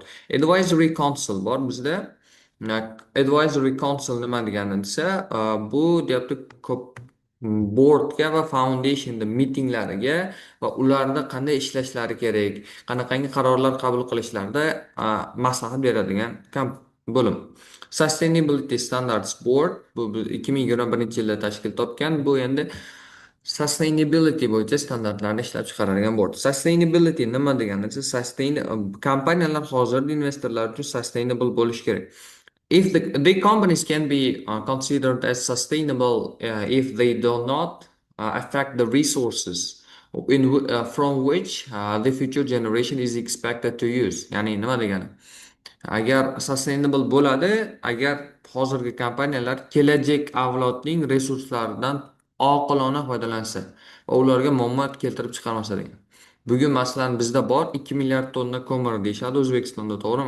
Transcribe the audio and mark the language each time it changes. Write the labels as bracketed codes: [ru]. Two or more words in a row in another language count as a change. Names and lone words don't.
[uz] Advisory Council bor bizda. Advisory Council nima degani desa, bu deyapti ko'p boardga va foundationda mitinglariga va ularda qanday ishlashlari kerak, qanaqangi qarorlar qabul qilishlarida maslahat beradigan bo'lim. Sustainability Standards Board bu 2021-yilda tashkil topgan. Bu endi sustainability bo'yicha standartlarni ishlab chiqaradigan board. Sustainability nima degani desa, kompaniyalar hozirgi investorlar uchun sustainable bo'lishi kerak. [en] If the companies can be considered as sustainable if they do not affect the resources from which the future generation is expected to use. [uz] Ya'ni nima degani? Agar sustainable bo'ladi, agar hozirgi kompaniyalar kelajak avlodning resurslaridan oqilona foydalansa va ularga muammo keltirib chiqarmasa degan. Bugun masalan bizda bor 2 milliard tonna ko'mir deyishadi O'zbekistonda, to'g'rimi?